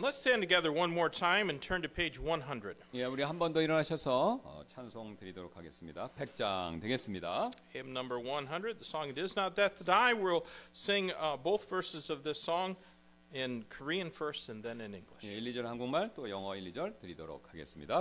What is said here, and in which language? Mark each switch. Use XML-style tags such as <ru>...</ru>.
<en>Let's stand together one more time and turn to page 100.</en> <ko>예, 우리 한 번 더 일어나셔서 찬송 드리도록 하겠습니다. 100장 되겠습니다.</ko> <en>Hymn number 100, the song It Is Not Death That I. We'll sing both verses of this song in Korean first and then in English.</en> <ko>예, 1, 2절 한국말 또 영어 1, 2절 드리도록 하겠습니다.</ko>